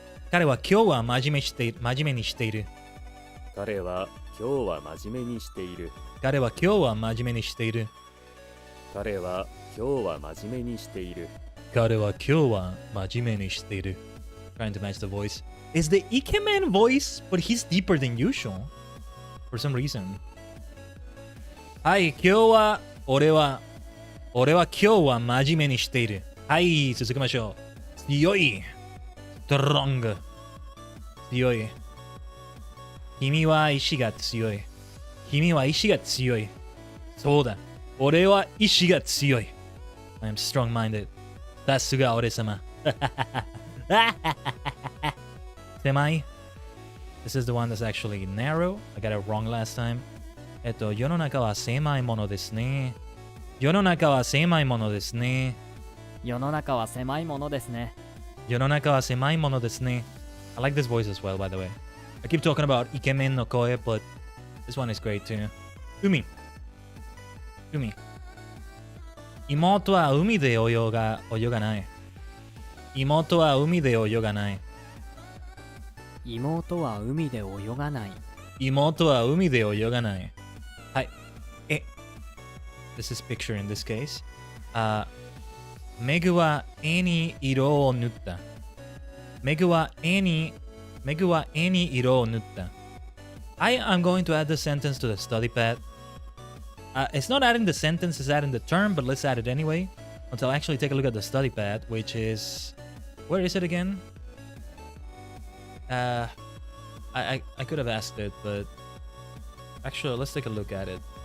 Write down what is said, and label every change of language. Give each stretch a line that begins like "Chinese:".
Japanese: 彼は今日は真面目にしている。彼は今日は真面目にしている。彼は今日は真面目にしている。彼は今日は真面目にしている。彼は今日は真面目にしている。
English: Trying to match the voice. Is the Ikemen voice, but he's deeper than usual. For some reason.
Japanese: はい、今日は俺は今日は真面目にしている。はい、続きましょう。強い。strong。 強い。君は意志が強い。君は意志が強い。そうだ。俺は意志が強い。
English: I am strong-minded.
Japanese: さすが俺様。狭い。
English: This is the one that's actually narrow. I got it wrong last time.
Japanese: 世の中は狭いものですね。世の中は狭いものですね。世の中は狭いものですね。世の中は狭いものですね。
English: I like this voice as well, by the way. I keep talking about Ikemen no Koe, but this one is great too. Umi.
Japanese: 海。妹は海で泳がない。妹は海で泳がない。妹は海で泳がない。妹は海で泳がない。はい。
English: This is picture in this case.
Japanese: メグは絵に色を塗った。メグは絵に色を塗った。
English: I am going to add the sentence to the study pad. It's not adding the sentence, it's adding the term, but let's add it anyway. Until I actually take a look at the study pad, which is... Where is it again? I could have asked it, but... Actually, let's take a look at it.